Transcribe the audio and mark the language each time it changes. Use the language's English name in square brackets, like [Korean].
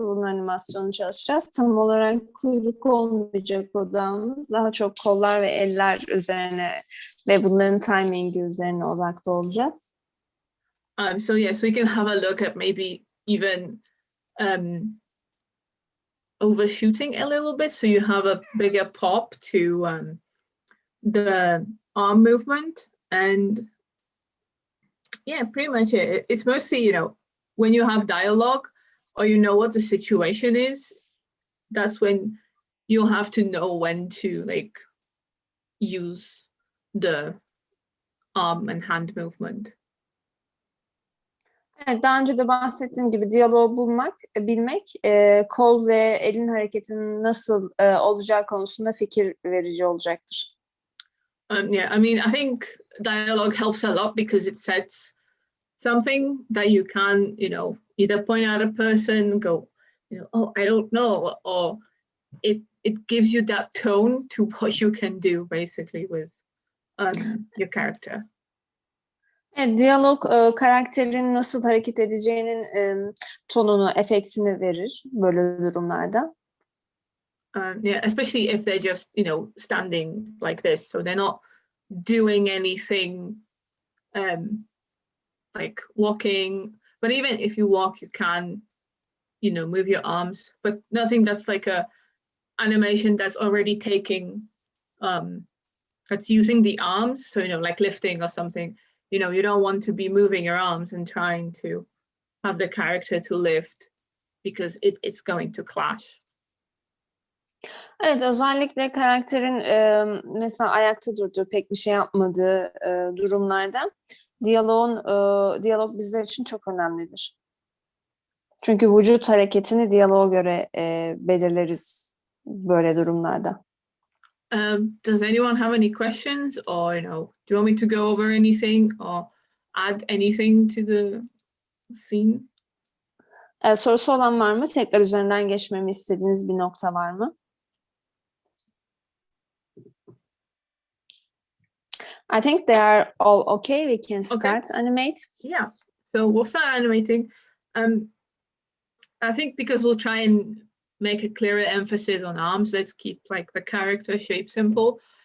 [Turkish] Bunun animasyonu çalışacağız. Tam olarak kuyruk olmayacak odamız. Daha çok kollar ve eller üzerine ve bunların timingi üzerine odaklı olacağız. [English] So yeah, so we can have a look at maybe even overshooting a little bit, so you have a bigger pop to the arm movement. And yeah, pretty much it. It's mostly, when you have dialogue or you know what the situation is, that's when you'll have to know when to like use the arm and hand movement. [Turkish] Evet, daha önce de bahsettiğim gibi diyaloğu bilmek, kol ve elin hareketinin nasıl olacağı konusunda fikir verici olacaktır. [English] Yeah, I mean, I think dialogue helps a lot because it sets something that you can, either point out a person, go, oh, I don't know, or it gives you that tone to what you can do basically with your character. [Turkish] Evet, diyalog karakterin nasıl hareket edeceğinin tonunu, efektini verir böyle durumlarda. [English] Yeah, especially if they're just, standing like this, so they're not doing anything like walking. But even if you walk, you can, move your arms, but nothing that's like a animation that's already taking, that's using the arms. So, like lifting or something, you don't want to be moving your arms and trying to have the character to lift, because it's going to clash. [Turkish] Evet, özellikle karakterin mesela ayakta durduğu, pek bir şey yapmadığı durumlarda diyalog bizler için çok önemlidir. Çünkü vücut hareketini diyaloğa göre belirleriz böyle durumlarda. [English] Does anyone have any questions, or do you want me to go over anything or add anything to the scene? [Turkish] Sorusu olan var mı? Tekrar üzerinden geçmemi istediğiniz bir nokta var mı? [English] I think they are all okay. We can start animate. Yeah. So we'll start animating. I think because we'll try and make a clearer emphasis on arms, let's keep like the character shape simple.